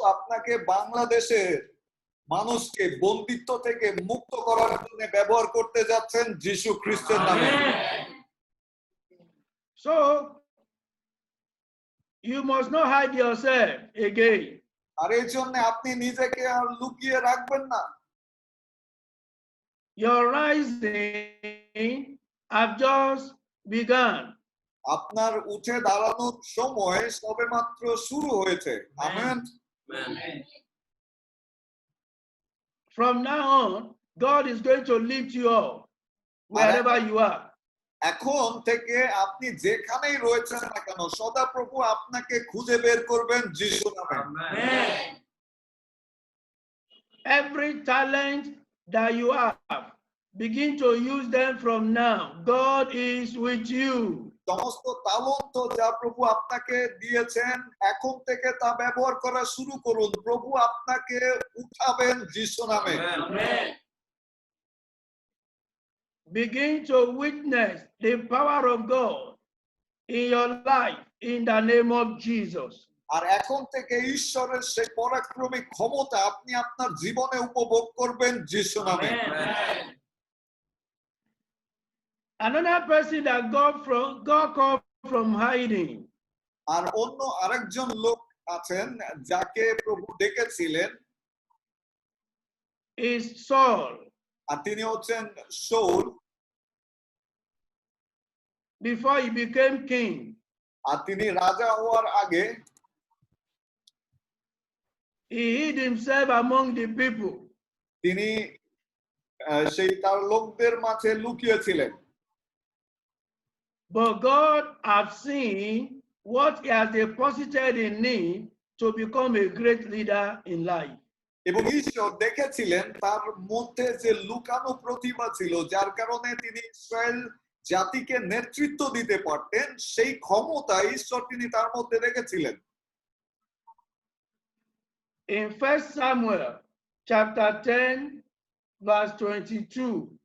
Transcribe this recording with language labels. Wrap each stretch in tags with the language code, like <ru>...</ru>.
<bn>আপনাকে বাংলাদেশের মানুষকে বন্দিত্ব থেকে মুক্ত করার জন্য ব্যবহার করতে যাচ্ছেন যিশু খ্রিস্টের নামে।</bn> <en>So you must not hide yourself again.</en> <bn>আর এই জন্য আপনি নিজেকে আর লুকিয়ে রাখবেন না।</bn> <en>Your rising have just begun.</en> <bn>আপনার উঠে দাঁড়ানোর সময় সবেমাত্র শুরু হয়েছে। Amen.</bn> <en>From now on, God is going to lift you up wherever you are.</en> <bn>এখন থেকে আপনি যেখানেই রয়েছেন না কেন সদা প্রভু আপনাকে খুঁজে বের করবেন যিশুর নামে।</bn> <en>Every talent that you have, begin to use them from now. God is with you.</en> <bn>সমস্ত তালন্ত যা প্রভু আপনাকে দিয়েছেন এখন থেকে তা ব্যবহার করা শুরু করুন, প্রভু আপনাকে উঠাবেন যিশু নামে।</bn> <en>Begin to witness the power of God in your life in the name of Jesus.</en> <bn>আর এখন থেকে ঈশ্বরের সেই পরাক্রমী ক্ষমতা আপনি আপনার জীবনে উপভোগ করবেন যিশু নামে।</bn> <en>Another person that God called from hiding.</en> <bn>আর অন্য আরেকজন লোক আছেন যাকে প্রভু ডেকেছিলেন</bn> <en>is Saul.</en> <bn>আর তিনি হচ্ছেন শাউল।</bn> <en>Before he became king,</en> <bn>আর তিনি রাজা হওয়ার আগে</bn> <en>he hid himself among the people.</en> <bn>তিনি সেই তার লোকদের মাঝে লুকিয়েছিলেন।</bn> <en>But God have seen what he has deposited in him to become a great leader in life.</en> <bn>এবং ঈশ্বর দেখেছিলেন তার মধ্যে যে লুকানো প্রতিভা ছিল, যার কারণে তিনি ইসরায়েল জাতিকে নেতৃত্ব দিতে পারতেন, সেই ক্ষমতা ঈশ্বর তিনি তার মধ্যে রেখেছিলেন।</bn> <en>In 1 Samuel chapter 10 verse 22,</en>